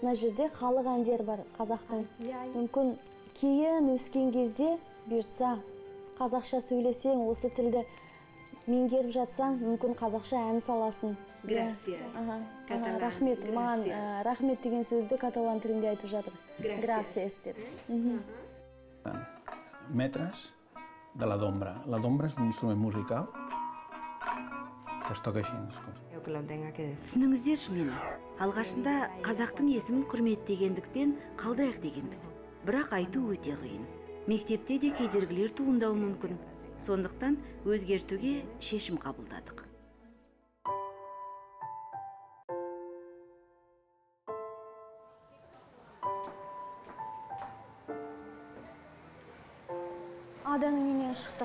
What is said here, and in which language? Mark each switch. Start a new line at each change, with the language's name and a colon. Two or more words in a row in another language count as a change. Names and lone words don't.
Kazakh: Мына жерде халық әндері бар қазақтың. Мүмкін кейін өскен кезде бұйыртса қазақша сөйлесең, осы тілді меңгеріп жатсаң, мүмкін қазақша ән саласың. Gracias. Рахмет, маған рахмет деген сөзді каталан тілінде айтып жатыр. Gracias деп.
Catalan: Metres de la dombra. La dombra és un instrument musical que es toca així.
Kazakh: Түсініңіздерші мені. Алғашында қазақтың есімін құрметтегендіктен қалдырайық дегенбіз. Бірақ айту өте қиын. Мектепте де кедергілер туындауы мүмкін. Сондықтан өзгертуге шешім қабылдадық. Аданың үйінен шықтық.